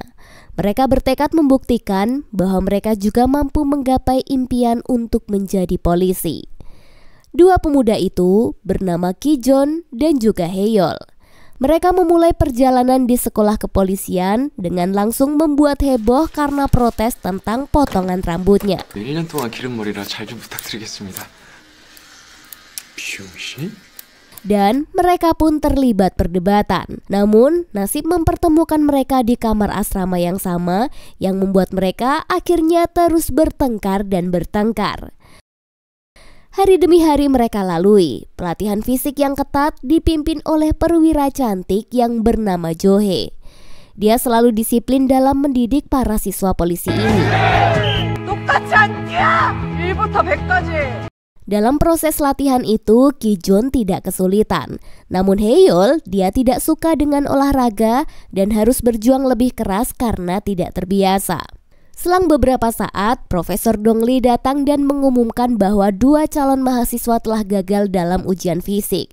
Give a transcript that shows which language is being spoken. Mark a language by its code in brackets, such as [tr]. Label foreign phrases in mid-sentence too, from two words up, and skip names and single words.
[id] Mereka bertekad membuktikan bahwa mereka juga mampu menggapai impian untuk menjadi polisi. Dua pemuda itu bernama Ki-jon dan juga Hae-yeol. Mereka memulai perjalanan di sekolah kepolisian dengan langsung membuat heboh karena protes tentang potongan rambutnya. [ko] 1년 동안 기른 머리라 잘 좀 부탁드리겠습니다. 비용신? [id] Dan mereka pun terlibat perdebatan. Namun, nasib mempertemukan mereka di kamar asrama yang sama yang membuat mereka akhirnya terus bertengkar dan bertengkar. Hari demi hari mereka lalui pelatihan fisik yang ketat dipimpin oleh perwira cantik yang bernama Jo-hee. Dia selalu disiplin dalam mendidik para siswa polisi ini. [ko] 똑같이 안 뛰어! 1부터 100까지. [id] Dalam proses latihan itu, Ki-jon tidak kesulitan. Namun Hae-yeol, dia tidak suka dengan olahraga dan harus berjuang lebih keras karena tidak terbiasa. Selang beberapa saat, Profesor Dong-lee datang dan mengumumkan bahwa dua calon mahasiswa telah gagal dalam ujian fisik.